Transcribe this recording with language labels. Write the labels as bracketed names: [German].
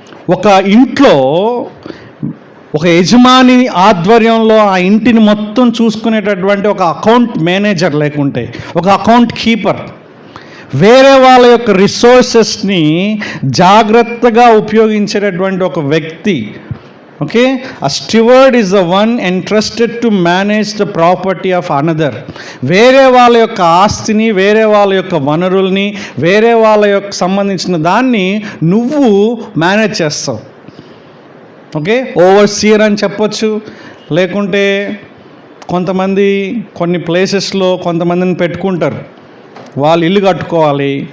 [Telugu] ఒక ఇంట్లో ఒక యజమాని ఆధ్వర్యంలో ఆ ఇంటిని మొత్తం చూసుకునేటటువంటి ఒక అకౌంట్ మేనేజర్, లేకుంటే ఒక అకౌంట్ కీపర్, వేరే వాళ్ళ యొక్క రిసోర్సెస్ని జాగ్రత్తగా ఉపయోగించేటటువంటి ఒక వ్యక్తి. [English] Okay, a steward is the one entrusted to manage the property of another. [Telugu] వేరే వాళ్ళ యొక్క ఆస్తిని, వేరే వాళ్ళ యొక్క వనరుల్ని, వేరే వాళ్ళ యొక్క సంబంధించిన దాన్ని నువ్వు మేనేజ్ చేస్తావు. ఓకే, ఓవర్సీయర్ అని చెప్పొచ్చు. లేకుంటే కొంతమంది కొన్ని ప్లేసెస్లో కొంతమందిని పెట్టుకుంటారు, వాళ్ళు ఇల్లు కట్టుకోవాలి.